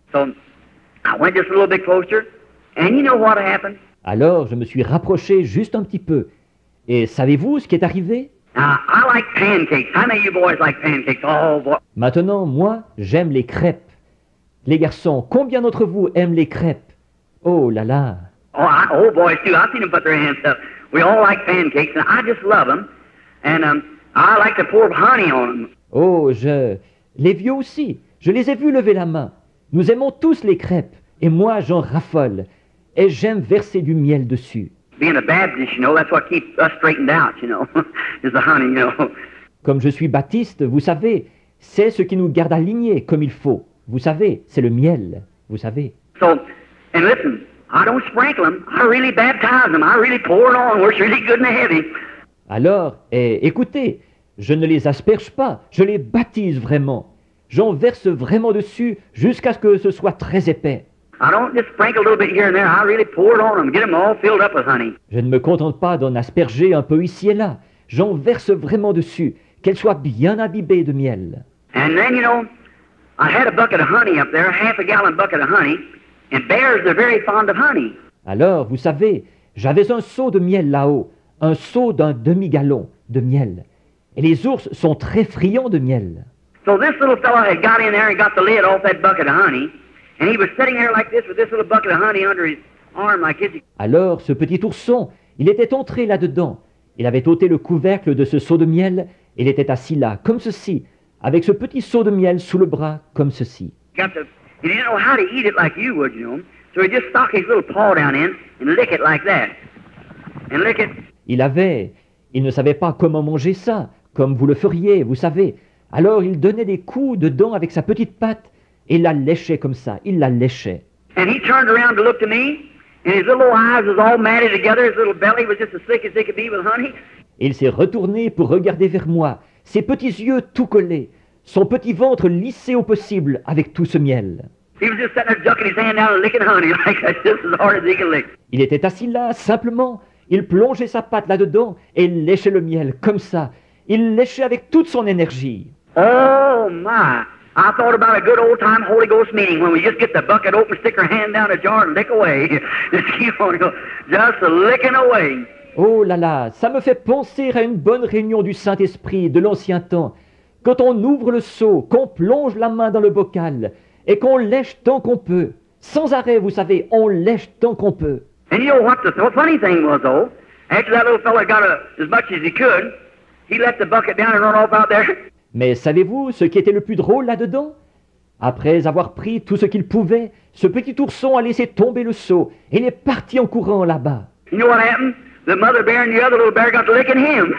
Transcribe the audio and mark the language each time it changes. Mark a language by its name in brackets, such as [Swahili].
[English] So I went just a little bit closer, and you know what happened? [French] Alors je me suis rapproché juste un petit peu. Et savez-vous ce qui est arrivé? [English] Now, I like pancakes. How many of you boys like pancakes? Oh, boy. [French] Maintenant, moi, j'aime les crêpes. Les garçons, combien d'entre vous aiment les crêpes? Oh là là! [English] Oh, boys too. I've seen them put their hands up. We all like pancakes, and I just love them. And I like to pour honey on them. [French] Oh, les vieux aussi, je les ai vus lever la main. Nous aimons tous les crêpes, et moi j'en raffole. Et j'aime verser du miel dessus. [English] Being a Baptist, you know, that's what keeps us straightened out, you know, is the honey, you know. [French] Comme je suis baptiste, vous savez, c'est ce qui nous garde alignés comme il faut. Vous savez, c'est le miel, vous savez. [English] So, and listen, I don't sprinkle them. I really baptize them. I really pour it on where it's really good and heavy. [French] Alors, écoutez, je ne les asperge pas, je les baptise vraiment. J'en verse vraiment dessus jusqu'à ce que ce soit très épais. [English] I don't just sprinkle a little bit here and there. I really pour it on them, get them all filled up with honey. [French] Je ne me contente pas d'en asperger un peu ici et là. J'en verse vraiment dessus, qu'elles soient bien imbibées de miel. [English] And then, you know, I had a bucket of honey up there, half a gallon bucket of honey, and bears are very fond of honey. [French] Alors, vous savez, j'avais un seau de miel là-haut, un seau d'un demi-gallon de miel. Et les ours sont très friands de miel. [English] So this little fellow had got in there and got the lid off that bucket of honey, and he was sitting there like this with this little bucket of honey under his arm like this. [French] Alors, ce petit ourson, il était entré là-dedans. Il avait ôté le couvercle de ce seau de miel, et il était assis là, comme ceci, avec ce petit seau de miel sous le bras, comme ceci. [English] And he didn't know how to eat it like you would, you know. So he just stuck his little paw down in and lick it like that. And lick it. [French] Il ne savait pas comment manger ça, comme vous le feriez, vous savez. Alors il donnait des coups dedans avec sa petite patte, et il la léchait comme ça, il la léchait. [English] And he turned around to look to me, and his little eyes was all matted together, his little belly was just as thick as they could be with honey. [French] Et il s'est retourné pour regarder vers moi, ses petits yeux tout collés, son petit ventre lissé au possible avec tout ce miel. [English] He was just sitting there ducking his hand down and licking honey like that, just as hard as he could lick. [French] Il était assis là, simplement. Il plongeait sa patte là-dedans et il léchait le miel, comme ça. Il léchait avec toute son énergie. [English] Oh, my. I thought about a good old-time Holy Ghost meeting when we just get the bucket open, stick our hand down the jar and lick away. Just keep on going, just licking away. [French] Oh là là, ça me fait penser à une bonne réunion du Saint-Esprit de l'ancien temps. Quand on ouvre le seau, qu'on plonge la main dans le bocal et qu'on lèche tant qu'on peut. Sans arrêt, vous savez, on lèche tant qu'on peut. [English] And you know what the funny thing was, though? After that little fella got as much as he could, he let the bucket down and run off out there. [French] Mais savez-vous ce qui était le plus drôle là-dedans? Après avoir pris tout ce qu'il pouvait, ce petit ourson a laissé tomber le seau et il est parti en courant là-bas. [English] You know what happened? The mother bear and the other little bear got to licking him.